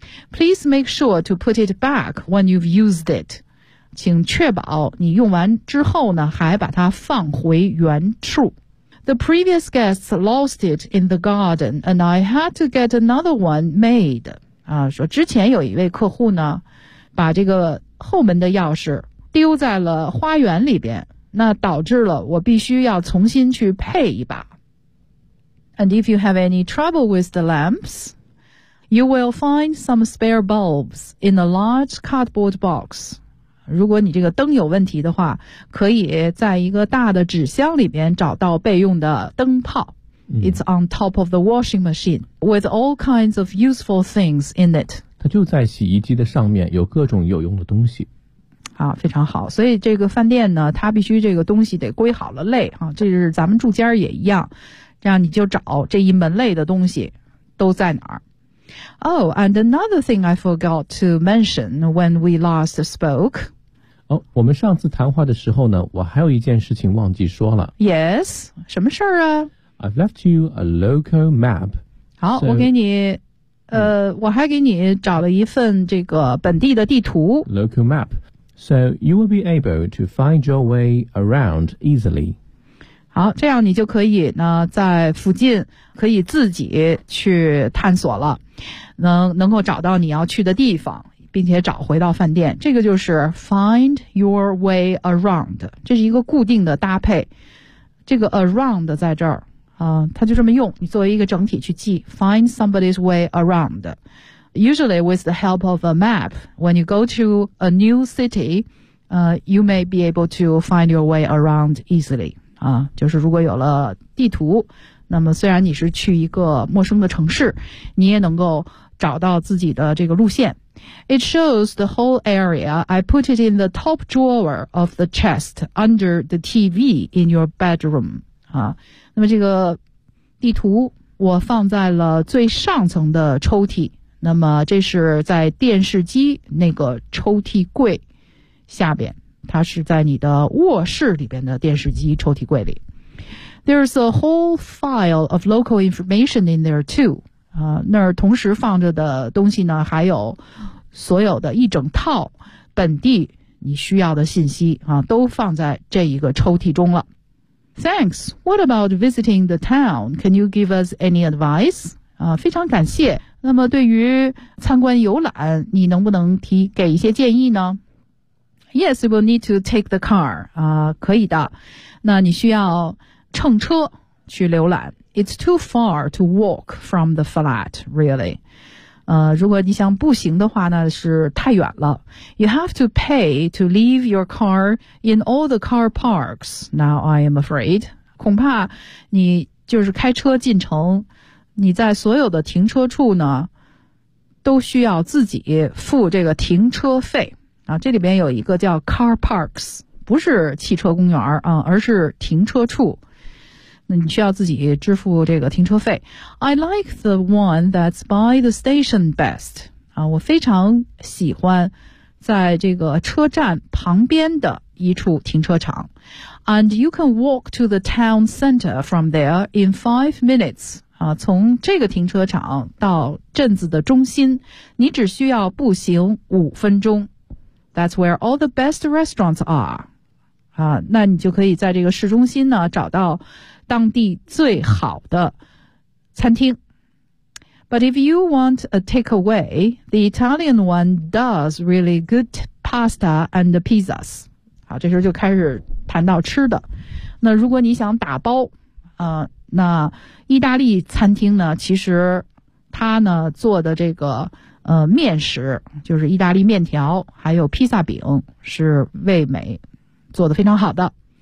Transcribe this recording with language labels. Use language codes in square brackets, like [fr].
[en] Please make sure to put it back when you've used it. [zh] 请确保你用完之后呢，还把它放回原处。 [en] The previous guests lost it in the garden, and I had to get another one made. [zh] 啊，说之前有一位客户呢，把这个后门的钥匙丢在了花园里边，那导致了我必须要重新去配一把。 [en] And if you have any trouble with the lamps, you will find some spare bulbs in a large cardboard box. [zh] 如果你这个灯有问题的话，可以在一个大的纸箱里面找到备用的灯泡。 [en] It's on top of the washing machine with all kinds of useful things in it. [zh] 它就在洗衣机的上面，有各种有用的东西。啊，非常好。所以这个饭店呢，它必须这个东西得归好了类啊。这是咱们住家也一样，这样你就找这一门类的东西都在哪儿。 [en] Oh, and another thing I forgot to mention when we last spoke. [zh] Oh, 我们上次谈话的时候呢，我还有一件事情忘记说了。 Yes, 什么事儿啊？ [en] I've left you a local map. [zh] 好， so, 我给你，我还给你找了一份这个本地的地图。 [en] Local map. So you will be able to find your way around easily. [zh] 好，这样你就可以呢在附近可以自己去探索了，能够找到你要去的地方，并且找回到饭店。这个就是 [en] find your way around， [zh] 这是一个固定的搭配。这个 around 在这儿啊，它就这么用，你作为一个整体去记 [en] find somebody's way around。 Usually with the help of a map, when you go to a new city, you may be able to find your way around easily. [zh] 啊，就是如果有了地图，那么虽然你是去一个陌生的城市，你也能够找到自己的这个路线。 [en] It shows the whole area. I put it in the top drawer of the chest under the TV in your bedroom. [zh] 啊，那么这个地图我放在了最上层的抽屉，那么这是在电视机那个抽屉柜下边。它是在你的卧室里边的电视机抽屉柜里。 [en] There's a whole file of local information in there too. [zh] 那儿同时放着的东西呢，还有所有的一整套本地你需要的信息啊，都放在这一个抽屉中了。 [en] Thanks. What about visiting the town? Can you give us any advice? [zh] 啊，非常感谢。那么对于参观游览，你能不能给一些建议呢？ [en] Yes, you will need to take the car. [zh] 啊，可以的。那你需要乘车去浏览。 [en] It's too far to walk from the flat, really. [zh] 如果你想步行的话呢，是太远了。 [en] You have to pay to leave your car in all the car parks. Now I am afraid. [zh] 恐怕你就是开车进城，你在所有的停车处呢，都需要自己付这个停车费。啊，这里边有一个叫 car parks， 不是汽车公园啊，而是停车处。那你需要自己支付这个停车费。 [en] I like the one that's by the station best。 [zh] 啊，我非常喜欢在这个车站旁边的一处停车场。 [en] And you can walk to the town center from there in 5 minutes. [zh] 从这个停车场到镇子的中心，你只需要步行5分钟。 [en] That's where all the best restaurants are. [zh] 那你就可以在这个市中心呢，找到当地最好的餐厅。 [en] But if you want a takeaway, the Italian one does really good pasta and pizzas. [zh] 好，这时候就开始谈到吃的。那如果你想打包，那意大利餐厅呢，其实它呢做的这个面食，就是意大利面条还有披萨饼，是味美做的非常好的。